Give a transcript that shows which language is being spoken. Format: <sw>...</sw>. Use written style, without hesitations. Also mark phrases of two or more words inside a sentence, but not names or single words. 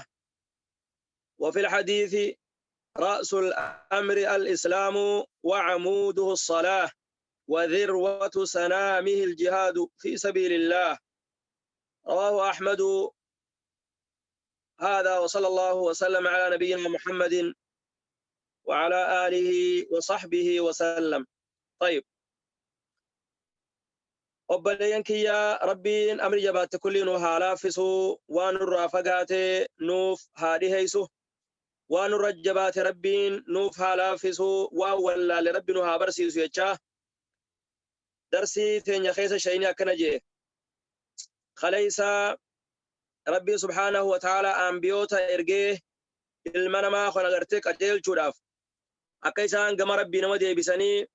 <ar>وفي الحديث: رأس الأمر الإسلام وعموده الصلاة، وذروة سنامه الجهاد في سبيل الله. رواه أحمد. هذا، وصلى الله وسلم على نبينا محمد وعلى آله وصحبه وسلم. طيب،</ar> <om>obboleeyyan kiyya rabbiin amri jabaatte kulli nu haa laaffisu, waan nurraa fagaate nuuf haa dhiheysu, waan nurra jabaate rabbiin nuuf haa laaffisu, waan wallaalle rabbi nu haa barsiisu jechaa darsii teenya keessa shayni akkana jee: kaleeysa rabbii</om> <ar>سبحانه وتعالى</ar> <om>ambiyoota ergee ilma namaa kana gartee qajeelchuudhaaf akka isaan gama rabbii nama deebisanii</om>